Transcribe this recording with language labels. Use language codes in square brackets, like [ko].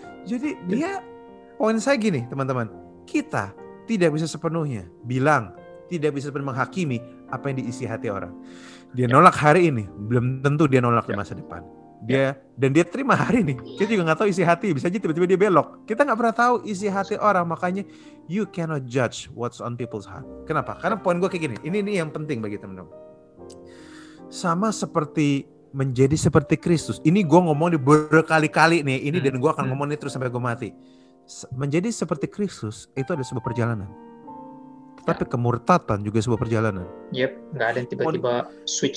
[id] Jadi dia poin saya gini teman-teman, kita tidak bisa sepenuhnya tidak bisa menghakimi apa yang diisi hati orang. Dia nolak hari ini, belum tentu dia nolak di masa depan. Dia terima hari ini. Kita juga nggak tahu isi hati. Bisa aja tiba-tiba dia belok. Kita nggak pernah tahu isi hati orang. Makanya [en] you cannot judge what's on people's heart. [id] Kenapa? Karena poin gue kayak gini. Ini yang penting bagi teman-teman. Sama seperti menjadi seperti Kristus. Ini gue ngomong di berkali-kali nih. Ini dan gue akan ngomong ini terus sampai gue mati. Menjadi seperti Kristus itu ada sebuah perjalanan. Tapi kemurtatan juga sebuah perjalanan. Nggak ada yang tiba-tiba switch